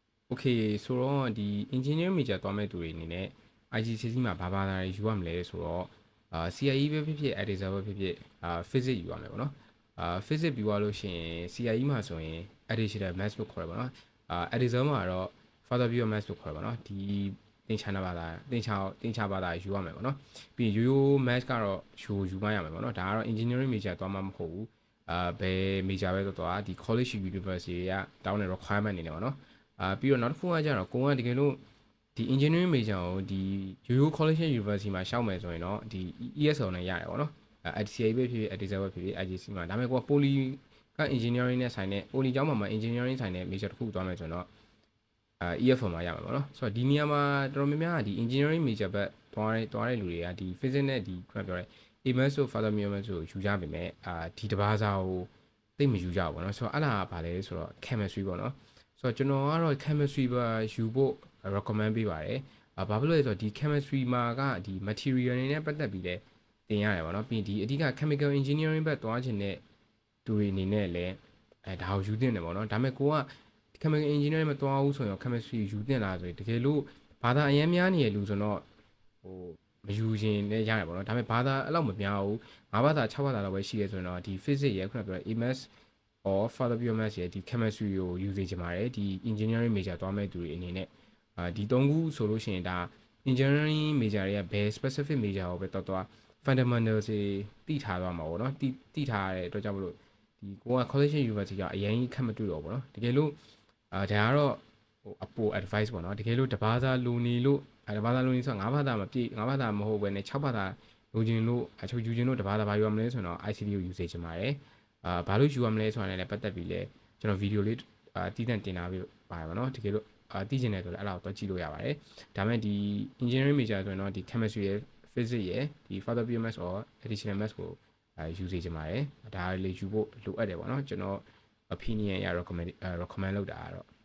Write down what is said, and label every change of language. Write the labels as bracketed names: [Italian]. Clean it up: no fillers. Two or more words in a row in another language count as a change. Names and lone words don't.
[Burmese] Okay ဆိုတော့ဒီ [English] engineering major [Burmese] သွားမဲ့သူတွေအနေနဲ့ IGCSE မှာဘာသာတွေယူရမလဲဆိုတော့CIE ပဲဖြစ်ဖြစ် EDSA ပဲဖြစ်ဖြစ်physics ယူရမယ်ပေါ့နော်physics ပြီးသွားလို့ရှိရင် CIE မှာဆိုရင် [English] additional maths [Burmese] လို့ခေါ်ရပါတော့EDSA မှာတော့ [English] further pure maths [Burmese] လို့ခေါ်ရပါတော့ဒီသင်္ချာဘာသာယူရမယ်ပေါ့ နော်ပြီးရိုးရိုး maths ကတော့ယူမှရမယ်ပေါ့နော်ဒါကတော့ [English] engineering major [Burmese] သွားမှမဟုတ်ဘူးဘယ် major ပဲသွားဒီ [English] college university [Burmese] တွေကတောင်းတဲ့ requirement အနေနဲ့ပေါ့နော်ပြီးတော့နောက်တစ်ခုကကြတော့ကိုကတကယ်လို့ဒီ [English] engineering major [Burmese] ကိုဒီ ရိုး [English] college university [Burmese] မှာရှောက်မယ်ဆိုရင်တော့ဒီ ESL နဲ့ရတယ်ပေါ့နော်ICA ပဲဖြစ်ဖြစ် EDSA ပဲဖြစ်ဖြစ် IGC မှာဒါပေမဲ့ကိုက poly က engineering နဲ့ဆိုင်တဲ့ poly ကျောင်းမှာ engineering ဆိုင်တဲ့ major တစ်ခုသွားမယ်ဆိုတော့ EFL မှာရမှာပေါ့နော်ဆိုတော့ဒီနေရာမှာတော်တော်များများကဒီ [English] engineering major [Burmese] ဘက်သွားတဲ့လူတွေကဒီ physics နဲ့ဒီခုနပြောတဲ့ AMS တို့ [English] further maths [Burmese] တို့ယူကြပါမယ်ဒီတစ်ပါးစားကိုသိမယူကြဘူးပေါ့နော်ဆိုတော့အဲ့ဒါကဘာလဲဆိုတော့ chemistry ပေါ့နော်ဆိုတော့ကျွန်တော်ကတော့ chemistry ပါယူဖို့ recommend ပေးပါတယ်ဘာဖြစ်လို့လဲဆိုတော့ဒီ chemistry မှာကဒီ material တွေနဲ့ပတ်သက်ပြီးလဲသင်ရတယ်ပေါ့နော် ပြီးဒီအဓိက [English] chemical engineering [Burmese] ဘက်သွားခြင်းနဲ့သူတွေအနေနဲ့လည်းဒါကိုယူသင့်တယ်ပေါ့နော်ဒါပေမဲ့ကိုက [English] chemical engineering [Burmese] မသွားဘူးဆိုရင် chemistry ယူသင့်လားဆိုရင်တကယ်လို့ဘာသာအရင်များနေရလူဆိုတော့ဟိုမယူရင်လည်းရတယ်ပေါ့နော်ဒါပေမဲ့ဘာသာအဲ့လောက်မများဘူး၅ဘာသာ 6ဘာသာလောက်ပဲရှိရဲဆိုရင်တော့ဒီ physics ရဲ့ခုနပြောတဲ့ [English] AMS or further pure maths [Burmese] ရဲ့ဒီ chemistry ကိုယူစေချင်ပါတယ်ဒီ [English] engineering major [Burmese] သွားမဲ့သူတွေအနေနဲ့ဒီ၃ခုဆိုလို့ရှိရင်ဒါ [English] engineering major [Burmese] တွေကဘယ် specific major ကိုပဲတော့ fundamentals တွေသိထားသွားမှာပေါ့နော်သိထားရတဲ့အတွက်ကြောင့်မလို့ဒီကိုက [English] college university [Burmese] ကအရင်ခက်မတွေ့တော့ဘူးပေါ့နော်တကယ်လို့ဒါကတော့အ ပို advice ပေါ့နော်တကယ်လို့တဘာသာလိုနေလို့တဘာသာလိုနေဆိုတော့၅ဘာသာမပြည့်၅ဘာသာမဟုတ်ဘဲနဲ့6ဘာသာလိုချင်လို့အချို့ယူချင်လို့တဘာသာဘာယူရမလဲဆိုတော့ ICT ကိုယူစေချင်ပါတယ်ဘာလို့ယူရမလဲဆိုတာလည်းပတ်သက်ပြီးလဲကျွန်တော်ဗီဒီယိုလေးတည်တံ့တင်ထားပေးပါတယ်ပေါ့နော်တကယ်လို့သိချင်တယ်ဆိုလည်းအဲ့ဒါကိုတော့ကြည့်လို့ရပါတယ်ဒါမဲ့ဒီ [English] engineering major [Burmese] ဆိုရင်တော့ဒီ chemistry ရယ် physics ရယ်ဒီ [English] further pure maths or additional maths [Burmese] ကိုယူစေချင်ပါတယ်ဒါလေးယူဖို့လိုအပ်တယ်ပေါ့နော်ကျွန်တော် opinion ရ recommend လုပ်တာကတော့